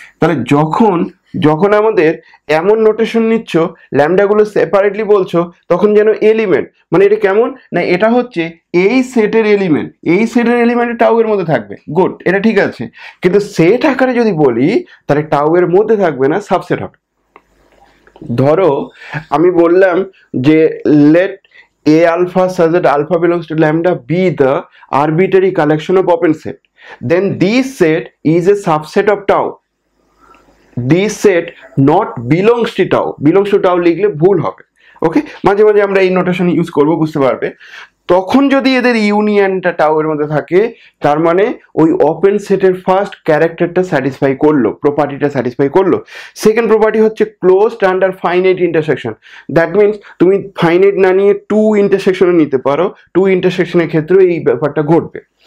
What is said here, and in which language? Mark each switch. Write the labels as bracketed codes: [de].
[bn] তাহলে যখন যখন আমাদের এমন নোটেশন নিচ্ছ, ল্যামডাগুলো সেপারেটলি বলছো, তখন যেন এলিমেন্ট, মানে এটা কেমন না, এটা হচ্ছে এই সেটের এলিমেন্ট, এই সেটের এলিমেন্ট টাউ এর মধ্যে থাকবে, গুড, এটা ঠিক আছে। কিন্তু সেট আকারে যদি বলি তাহলে টাউ এর মধ্যে থাকবে না, সাবসেট হবে। ধরো আমি বললাম যে [en] Let A alpha such that alpha belongs to lambda be the arbitrary collection of open set, then this set is a subset of tau. This set not belongs to tau. Belongs to tau [bn] লিখলে ভুল হবে। ওকে, মাঝে মাঝে আমরা এই notation use করব, বুঝতে পারবে। তখন যদি এদের ইউনিয়নটা টাউ এর মধ্যে থাকে, তার মানে ওই ওপেন সেটের ফার্স্ট ক্যারেক্টারটা স্যাটিসফাই করলো, প্রপার্টিটা স্যাটিসফাই করলো। সেকেন্ড প্রপার্টি হচ্ছে closed under finite intersection. That means তুমি ফাইনাইট না নিয়ে টু ইন্টারসেকশনে নিতে পারো, টু ইন্টারসেকশনের ক্ষেত্রে এই ব্যাপারটা ঘটবে।